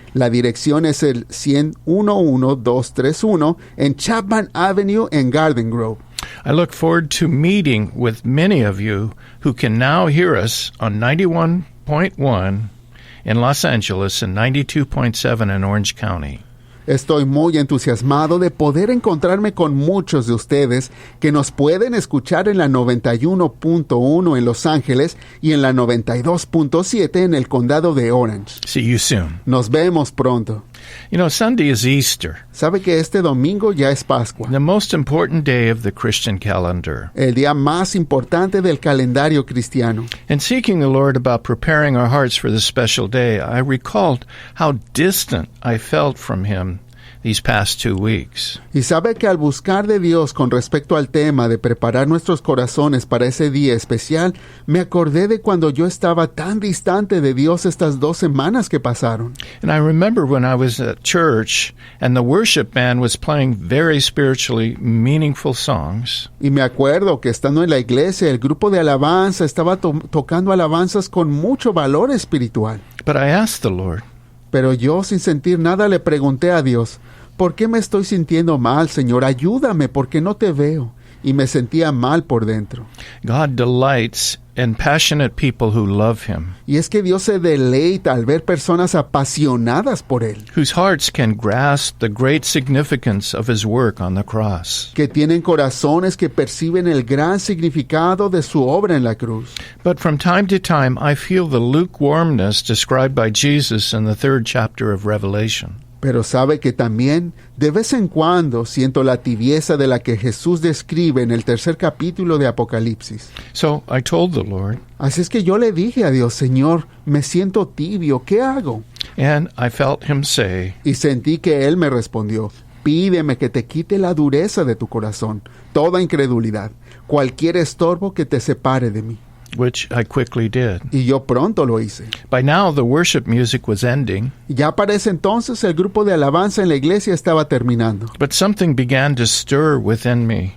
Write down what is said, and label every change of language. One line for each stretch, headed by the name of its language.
Spanish: La dirección es el 101-231 en Chapman Avenue en Garden Grove.
English: I look forward to meeting with many of you who can now hear us on 91.1 in Los Angeles and 92.7 in Orange County.
Spanish: Estoy muy entusiasmado de poder encontrarme con muchos de ustedes que nos pueden escuchar en la 91.1 en Los Ángeles y en la 92.7 en el condado de Orange.
English: See you soon.
Spanish: Nos vemos pronto.
English: You know, Sunday is Easter,
Spanish: ¿Sabe que este domingo ya es Pascua?
English: the most important day of the Christian calendar.
Spanish: El día más importante del calendario cristiano.
English: In seeking the Lord about preparing our hearts for this special day, I recalled how distant I felt from Him these past 2 weeks.
Spanish: Y sabe que al buscar de Dios con respecto al tema de preparar nuestros corazones para ese día especial, me acordé de cuando yo estaba tan distante de Dios estas 2 semanas que pasaron.
English: And I remember when I was at church and the worship band was playing very spiritually meaningful songs.
Spanish: Y me acuerdo que estando en la iglesia, el grupo de alabanza estaba tocando alabanzas con mucho valor espiritual.
English: But I asked the Lord,
Spanish: Pero yo, sin sentir nada, le pregunté a Dios, ¿por qué me estoy sintiendo mal, Señor? Ayúdame, porque no te veo. Y me sentía mal por dentro.
English: God delights in passionate people who love Him,
Spanish: Y es que Dios se deleita al ver personas apasionadas por Él,
English: whose hearts can grasp the great significance of His work on the cross.
Spanish: que tienen corazones que perciben el gran significado de su obra en la cruz.
English: But from time to time, I feel the lukewarmness described by Jesus in the 3rd chapter of Revelation.
Spanish: Pero sabe que también, de vez en cuando, siento la tibieza de la que Jesús describe en el 3er capítulo de Apocalipsis.
English: So I told the Lord,
Spanish: Así es que yo le dije a Dios, Señor, me siento tibio, ¿qué hago?
English: and I felt Him say,
Spanish: Y sentí que Él me respondió, pídeme que te quite la dureza de tu corazón, toda incredulidad, cualquier estorbo que te separe de mí.
English: which I quickly did.
Spanish: Y yo pronto lo hice.
English: By now, the worship music was ending,
Spanish: Ya para ese entonces el grupo de alabanza en la iglesia estaba terminando.
English: but something began to stir within me.